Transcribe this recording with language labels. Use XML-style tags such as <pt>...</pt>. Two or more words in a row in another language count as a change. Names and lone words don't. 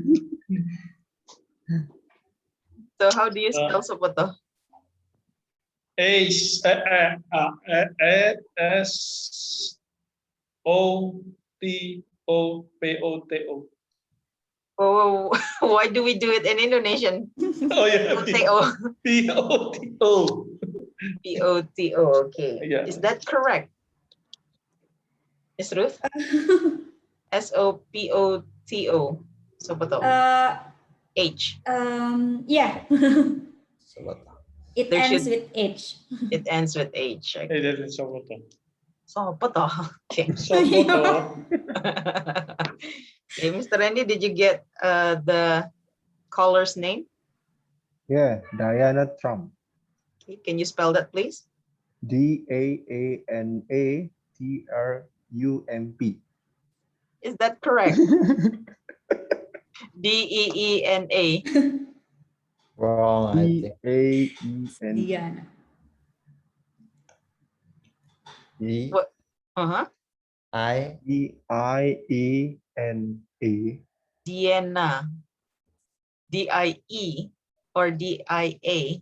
<en>So how do you spell Soboto? SOPOTO. Oh, why do we do it in Indonesian? Oh yeah, P-O-T-O. P-O-T-O. P-O-T-O, okay. Yeah. Is that correct? Ms. Ruth? S-O-P-O-T-O. Soboto. H. Yeah. It ends with H. It ends with H. Okay. It is Sopoto. Soboto. Okay. Sopoto. Okay, Mr. Randy, did you get the caller's name? Yeah, Diana Trump. Okay, can you spell that, please? Diana Trump. Is that correct? D-E-E-N-A. Wrong, I think. Diana. What? D-I-E-N-A. Diana. D-I-E or D-I-A?</en>